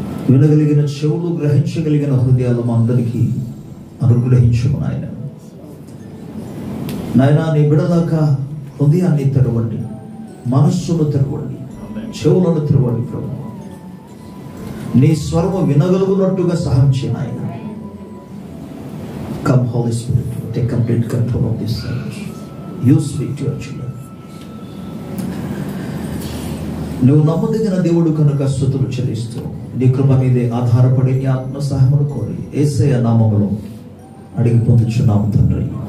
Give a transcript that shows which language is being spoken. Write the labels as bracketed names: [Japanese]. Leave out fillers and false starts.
[Telugu] వినగలిగిన చెవులు, గ్రహించగలిగిన హృదయాలు మా అందరికీ అనుగ్రహించము నాయన. నాయన, నీ బిడలాగా హృదయాన్ని తెరవండి, మనస్సును తెరవండి, చెవులను తెరవండి ప్రభు. నీ స్వరము వినగలుగునట్టుగా సహాయం చేయ నాయన. [English] Come Holy Spirit, take complete control of this service. You speak to your children. [Telugu] నువ్వు నమ్మదగిన దేవుడు కనుక స్తుతులు చెల్లిస్తూ నీ కృప మీదే ఆధారపడి నీ ఆత్మ సహాయమును కోరి యేసయ్య నామములో అడిగి పొందుచున్నాము తండ్రి.